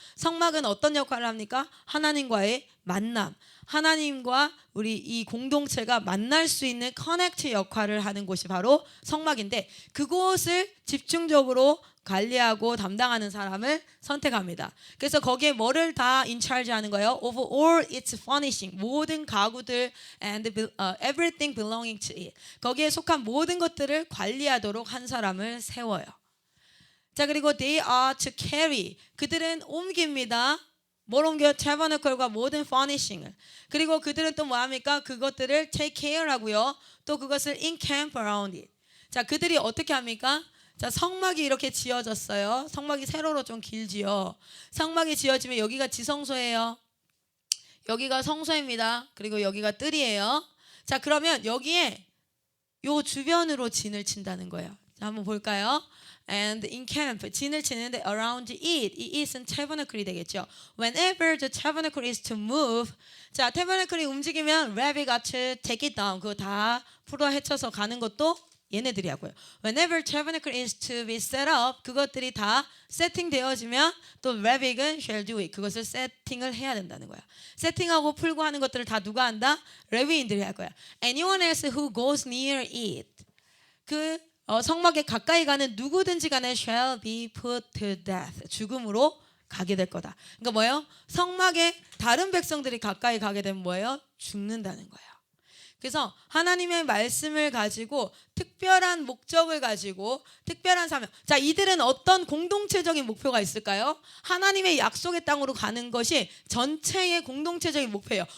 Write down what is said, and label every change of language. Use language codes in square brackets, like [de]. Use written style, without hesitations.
[ko] 성막은 어떤 역할을 합니까? 하나님과의 만남, 하나님과 우리 이 공동체가 만날 수 있는 커넥트 역할을 하는 곳이 바로 성막인데 그곳을 집중적으로 관리하고 담당하는 사람을 선택합니다. 그래서 거기에 뭐를 다 인차르지 하는 거예요? [en] Of all its furnishing, [ko] 모든 가구들 [en] and everything belonging to it. [ko] 거기에 속한 모든 것들을 관리하도록 한 사람을 세워요. [en] 자, 그리고 they are to carry. [ko] 그들은 옮깁니다. 뭘 옮겨요? tabernacle 모든 furnishing을. 그리고 그들은 또 뭐합니까? 그것들을 [en] take care [ko] 하고요. 또 그것을 [en] encamp around it. [ko] 자, 그들이 어떻게 합니까? 자, 성막이 이렇게 지어졌어요. 성막이 세로로 좀 길지요. 성막이 지어지면 여기가 지성소예요. 여기가 성소입니다. 그리고 여기가 뜰이에요. 자, 그러면 여기에 요 주변으로 진을 친다는 거예요. 자, 한번 볼까요? [en] And encamp, [ko] 진을 치는데 [en] around it, [ko] 이 it은 tabernacle이 되겠죠. [en] Whenever the tabernacle is to move, [ko] 자, tabernacle이 움직이면 [en] rabbi got to take it down. [ko] 그거 다 풀어 헤쳐서 가는 것도 얘네들이 하고요. [en] Whenever tabernacle is to be set up, [ko] 그것들이 다 세팅되어지면 또 rabbi는 [en] shall do it. [ko] 그것을 세팅을 해야 된다는 거야. 세팅하고 풀고 하는 것들을 다 누가 한다? 레위인들이 할 거야. [en] Anyone else who goes near it, [ko] 그 성막에 가까이 가는 누구든지 간에 [en] shall be put to death. [ko] 죽음으로 가게 될 거다. 그러니까 뭐예요? 성막에 다른 백성들이 가까이 가게 되면 뭐예요? 죽는다는 거예요. 그래서 하나님의 말씀을 가지고 특별한 목적을 가지고 특별한 사명. 자, 이들은 어떤 공동체적인 목표가 있을까요? 하나님의 약속의 땅으로 가는 것이 전체의 공동체적인 목표예요.